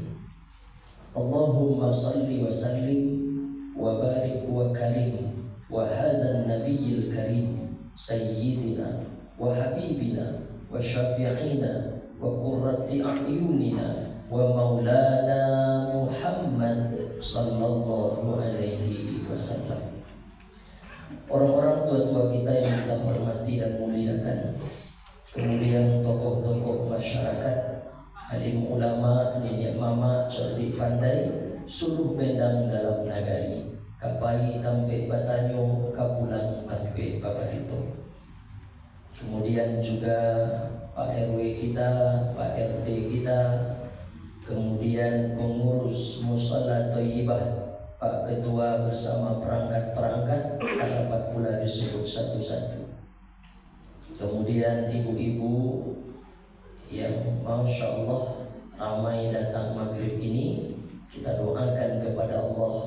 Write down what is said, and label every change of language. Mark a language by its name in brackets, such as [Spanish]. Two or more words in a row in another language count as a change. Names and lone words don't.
[Arabic] اللهم صل وسلم وبارك وكرم وهذا النبي الكريم سيدنا وحبيبنا وشفيعنا وقرة أعيننا ومولانا محمد صلى الله عليه وسلم. [Indonesian] Orang-orang tua-tua kita yang kita hormati dan muliakan, kemudian tokoh-tokoh masyarakat, [Minangkabau] alim ulama, nenek mama, cerdik pandai, suluh bendang dalam nagari, kapai tampe batanyo, kapulang tampe babarito. [Indonesian] Kemudian juga Pak RW kita, Pak RT kita, kemudian pengurus Musala Thayyibah, Pak Ketua bersama perangkat-perangkat, dapat pula disebut satu-satu. Kemudian ibu-ibu yang [Arabic] ما شاء الله [Indonesian] ramai datang maghrib ini, kita doakan kepada Allah.